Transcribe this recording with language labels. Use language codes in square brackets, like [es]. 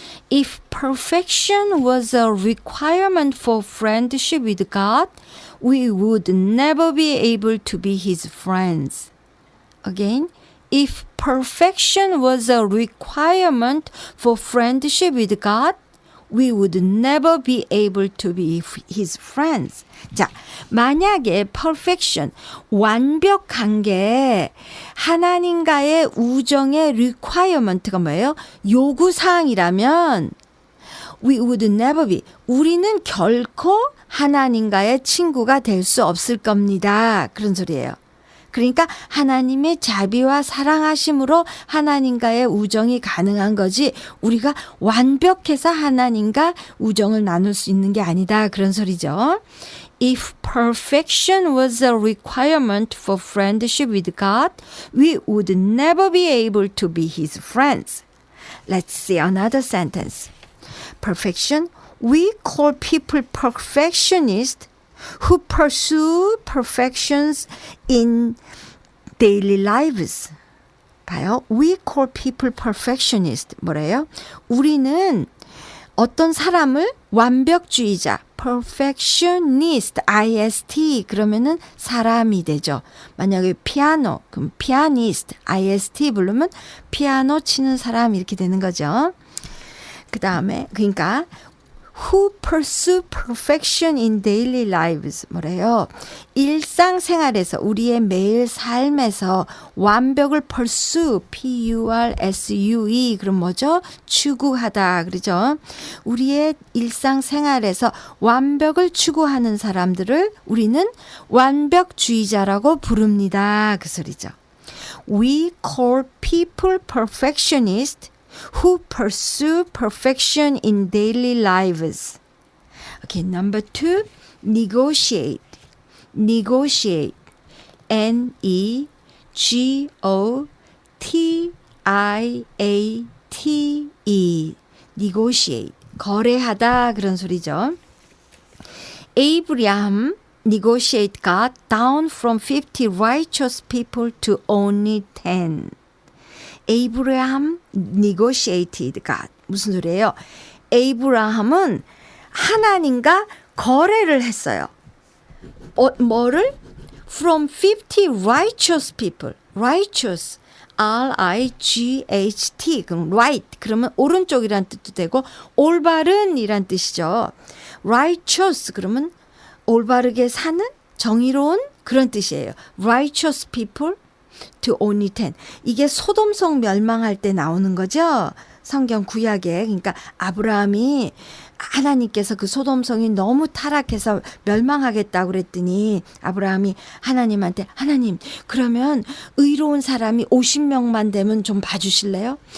[en] If perfection was a requirement for friendship with God, we would never be able to be His friends. Again, if perfection was a requirement for friendship with God, we would never be able to be His friends. [ko] 자, 만약에 perfection, 완벽한 게 하나님과의 우정의 requirement가 뭐예요? 요구사항이라면 [en] we would never be, [ko] 우리는 결코 하나님과의 친구가 될 수 없을 겁니다. 그런 소리예요. 그러니까 하나님의 자비와 사랑하심으로 하나님과의 우정이 가능한 거지 우리가 완벽해서 하나님과 우정을 나눌 수 있는 게 아니다. 그런 소리죠. [en] If perfection was a requirement for friendship with God, we would never be able to be His friends. Let's see another sentence. Perfection. We call people perfectionists who pursue perfections in daily lives. [ko] 봐요. [en] We call people perfectionists. [ko] 뭐래요? 우리는 어떤 사람을 완벽주의자, perfectionist, ist 그러면은 사람이 되죠. 만약에 피아노, 그럼 pianist, ist 부르면 피아노 치는 사람 이렇게 되는 거죠. 그 다음에 그러니까 [en] who pursue perfection in daily lives. [ko] 뭐래요? 일상생활에서 우리의 매일 삶에서 완벽을 pursue, P-U-R-S-U-E 그럼 뭐죠? 추구하다 그러죠? 우리의 일상생활에서 완벽을 추구하는 사람들을 우리는 완벽주의자라고 부릅니다. 그 소리죠. [en] We call people perfectionists who pursue perfection in daily lives. Okay, number 2, negotiate. Negotiate. [ko] N-E-G-O-T-I-A-T-E. negotiate. 거래하다 그런 소리죠. [en] Abraham negotiate God down from 50 righteous people to only 10. Abraham negotiated God. [ko] 무슨 소리예요? 에이브라함은 하나님과 거래를 했어요. [en] 뭐를? From 50 righteous people. righteous. R-I-G-H-T. 그럼 right. [ko] 그러면 오른쪽이란 뜻도 되고 올바른이란 뜻이죠. [en] righteous. [ko] 그러면 올바르게 사는 정의로운 그런 뜻이에요. [en] righteous people to only 10. [ko] 이게 소돔성 멸망할 때 나오는 거죠. 성경 구약에. 그러니까 아브라함이 하나님께서 그 소돔성이 너무 타락해서 멸망하겠다고 그랬더니 아브라함이 하나님한테 하나님 그러면 의로운 사람이 50명만 되면 좀 봐주실래요?